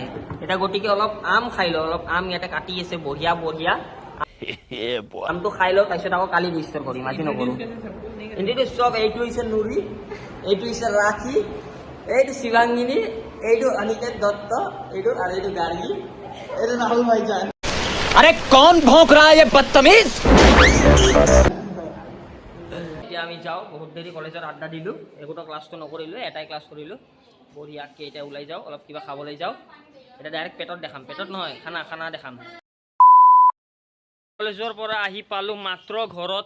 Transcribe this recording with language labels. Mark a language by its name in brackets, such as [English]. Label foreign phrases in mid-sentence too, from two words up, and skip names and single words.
[Assamese] এতিয়া গতিকে অলপ আম খাই লওঁ, অলপ আম ইয়াতে কাটি আছে বঢ়িয়া আমটো খাই লওঁ, তাৰপিছত আকৌ কালি ৰেজিষ্টাৰ কৰিম, আজি নকৰোঁ। কিন্তু চব এইটো হৈছে নুৰি, এইটো হৈছে ৰাখি, এইটো শিৱাংগিনী, এইটো অনিকেত দত্ত, এইটো আৰু এইটো গাৰ্গী, এইটো ৰাহুল ভাইজান। [Hindi] अरे कौन भौंक रहा है ये बदतमीज। [Assamese] এতিয়া আমি যাওঁ, বহুত দেৰি কলেজত আড্ডা দিলোঁ, একোটা ক্লাছটো নকৰিলোঁ, এটাই ক্লাছ কৰিলোঁ। বঢ়িয়াকৈ এতিয়া ওলাই যাওঁ, অলপ কিবা খাবলৈ যাওঁ। এতিয়া ডাইৰেক্ট পেটত দেখাম, পেটত নহয় খানা দেখাম। কলেজৰ পৰা আহি পালোঁ মাত্ৰ ঘৰত।